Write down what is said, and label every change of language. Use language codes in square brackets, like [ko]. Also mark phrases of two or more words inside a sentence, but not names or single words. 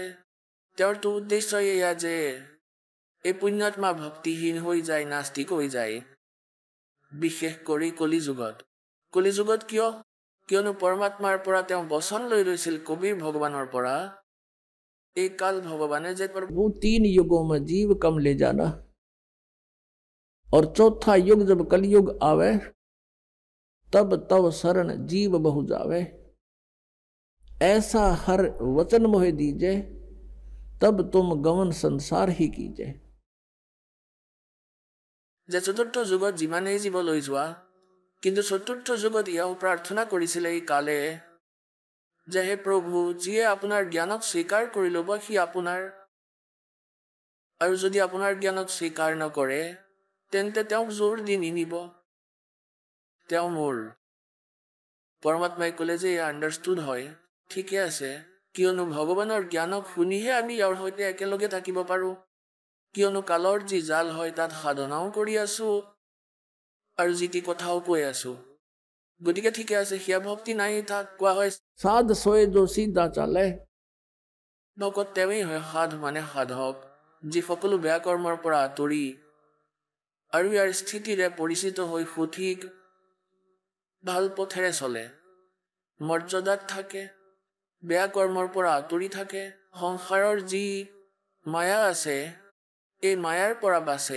[as] তেওঁৰতো উদ্দেশ্য এয়া যে এই পুণ্যাত্মা ভক্তিহীন হৈ যায়, নাস্তিক হৈ যায়, বিশেষ কৰি কলিযুগত। কলিযুগত কিয়? কিয়নো পৰমাত্মাৰ পৰা তেওঁ বচন লৈ লৈছিল, কবিৰ ভগৱানৰ পৰা, এই কাল ভগৱানে যে [hi] वो 3 युगों में जीव कम ले जाना, और चौथा युग जब कलयुग आवे तब तव शरण जीव बहु जावे। ऐसा हर वचन मोहे दीजे, तब तुम गमन संसार ही कीजे। [as] যে চতুৰ্থ যুগত যিমানেই জীৱ লৈ যোৱা, কিন্তু চতুৰ্থ যুগত ইয়াও প্ৰাৰ্থনা কৰিছিলে এই কালে যে হে প্ৰভু, যিয়ে আপোনাৰ জ্ঞানক স্বীকাৰ কৰি ল'ব সি আপোনাৰ, আৰু যদি আপোনাৰ জ্ঞানক স্বীকাৰ নকৰে তেন্তে তেওঁক জোৰ দি নিনিব, তেওঁ মোৰ। পৰমাত্মাই ক'লে যে এয়া আণ্ডাৰষ্টুড হয়, ঠিকে আছে, কিয়নো ভগৱানৰ জ্ঞানক শুনিহে আমি ইয়াৰ সৈতে একেলগে থাকিব পাৰোঁ। কিয়নো কালৰ যি জাল হয় তাত সাধনাও কৰি আছোঁ আৰু যি টি কথাও কৈ আছোঁ। গতিকে ঠিকে আছে, সেয়া ভক্তি নাই। তাক কোৱা হয় [hi] साध सोए जो सीधा चाले। [as] ভকত তেওঁৱেই হয় সাধ মানে সাধক, যি সকলো বেয়া কৰ্মৰ পৰা আঁতৰি আৰু ইয়াৰ স্থিতিৰে পৰিচিত হৈ সঠিক ভাল পথেৰে চলে, মৰ্যাদাত থাকে, বেয়া কৰ্মৰ পৰা আঁতৰি থাকে, সংসাৰৰ যি মায়া আছে এই মায়াৰ পৰা বাচে।